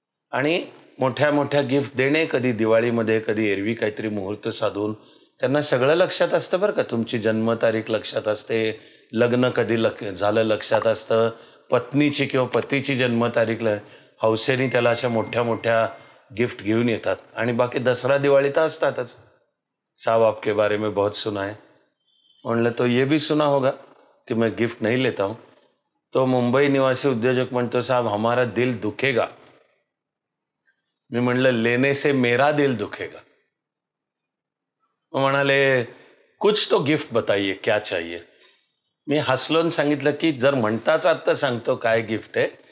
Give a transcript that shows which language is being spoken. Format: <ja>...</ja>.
<mr>आणि मोठ्या मोठ्या गिफ्ट देणे, कधी दिवाळीमध्ये कधी एरवी काहीतरी मुहूर्त साधून, त्यांना सगळं लक्षात असतं बरं का. तुमची जन्मतारीख लक्षात असते, लग्न कधी झालं लक्षात असतं, पत्नीची किंवा पतीची जन्मतारीख हौसेने त्याला अशा मोठ्या मोठ्या गिफ्ट घेऊन येतात. आणि बाकी दसरा दिवाळी तर असतातच.</mr> <hi>साहब आपके बारे में बहुत सुना है. म्हणलं तो ये भी सुना होगा कि मैं गिफ्ट नहीं लेता हूं.</hi> <mr>तो मुंबई निवासी उद्योजक म्हणतो</mr> <hi>साहब हमारा दिल दुखेगा.</hi> <mr>मी म्हणलं</mr> <hi>लेने से मेरा दिल दुखेगा.</hi> <mr>म्हणाले</mr> <hi>कुछ तो गिफ्ट बताइए क्या चाहिए.</hi> <mr>मी हसलोन सांगितलं की जर म्हणताच आता सांगतो काय गिफ्ट आहे.</mr>